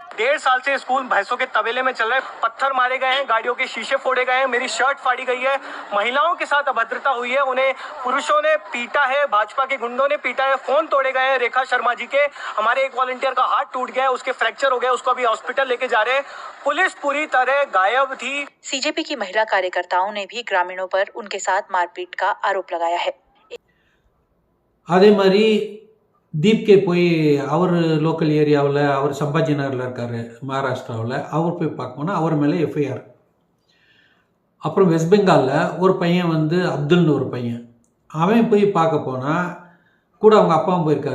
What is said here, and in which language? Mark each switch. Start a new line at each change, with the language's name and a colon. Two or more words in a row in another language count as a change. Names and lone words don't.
Hindi: 1.5 साल से स्कूल भैंसों के तबेले में चल रहे, पत्थर मारे गए हैं, गाड़ियों के शीशे फोड़े गए हैं, मेरी शर्ट फाड़ी गई है, महिलाओं के साथ अभद्रता हुई है, उन्हें पुरुषों ने पीटा है, भाजपा के गुंडों ने पीटा है, फोन तोड़े गए हैं रेखा शर्मा जी के। हमारे एक वॉलंटियर का हाथ टूट गया है, उसके फ्रैक्चर हो गया, उसको अभी हॉस्पिटल लेके जा रहे हैं। पुलिस पूरी तरह गायब थी। सीजेपी की महिला कार्यकर्ताओं ने भी ग्रामीणों पर उनके साथ मारपीट का आरोप लगाया है।
Tamil: அதே மாதிரி தீப்கே போய் அவர்
English: local areaவில்,
Tamil: அவர் சம்பாஜி நகரில் இருக்கார் மகாராஷ்டிராவில், அவர் போய் பார்க்கணுன்னா அவர் மேலே எஃப்ஐஆர். அப்புறம் வெஸ்ட் பெங்காலில் ஒரு பையன் வந்து அப்துல்னு ஒரு பையன், அவன் போய் பார்க்க போனால் கூட அவங்க அப்பாவும் போயிருக்காரு.